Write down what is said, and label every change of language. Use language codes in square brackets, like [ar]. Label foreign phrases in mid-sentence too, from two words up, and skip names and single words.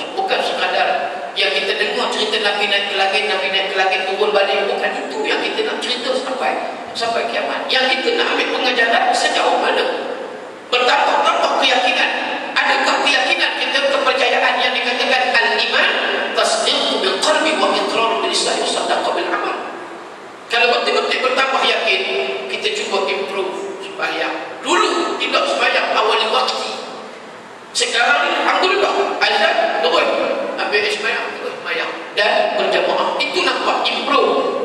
[ms] Bukan sekadar yang kita dengar cerita Nabi naik ke langit, turun balik. Bukan itu yang kita nak cerita sampai kiamat. Yang kita nak ambil pengajaran sejauh mana bertambah keyakinan. Adakah keyakinan kita, kepercayaan yang dikatakan [ar] الإيمان تصديق بالقلب وإقرار باللسان وصدقة بالعمل. [ms] Kalau betul-betul bertambah yakin, kita cuba improve sembahyang. Dulu tidak sembahyang awal waktu. Sekarang ni alhamdulillah azan terus ambil sembahyang, terus sembahyang dan berjamaah. Itu nampak improve.